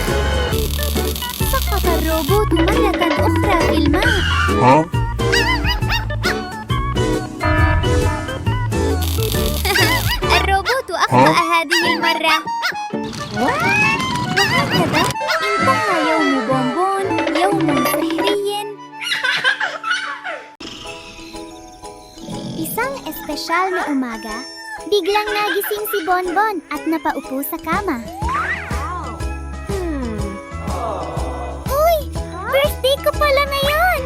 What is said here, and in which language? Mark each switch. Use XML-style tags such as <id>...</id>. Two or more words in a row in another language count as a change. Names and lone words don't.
<ar>سقط الروبوت مرة أخرى في الماء. Huh? الروبوت أخطأ هذه المرة. وهكذا انتهى يوم بونبون، يوم سحري.</ar> <tl>Isang espesyal na umaga, biglang nagising si Bonbon at napaupo sa kama. Uy! Birthday ko pala ngayon!</tl>